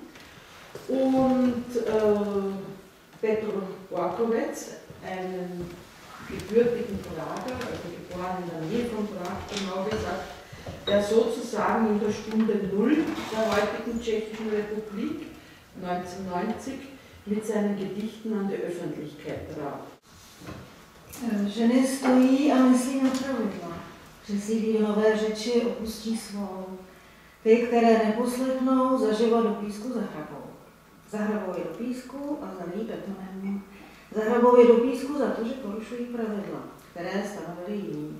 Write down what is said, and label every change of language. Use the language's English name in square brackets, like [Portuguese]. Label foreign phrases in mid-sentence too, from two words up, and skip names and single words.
[German] Und Petr Borkovec, einen gebürtigen Prager, also geboren in der Nähe von Prag, genau gesagt, der sozusagen in der Stunde Null der heutigen Tschechischen Republik 1990 mit seinen Gedichten an die Öffentlichkeit trat. [Czech] Ženy stojí a myslí na pravidla, přesídlí do nové řeči, opustí svou. Ty, které neposlechnou, zaživa do písku zahrabou. Zahrabou je do písku a zalí betonem. Zahrabou je do písku za to, že porušují pravidla, které stanovili jiní.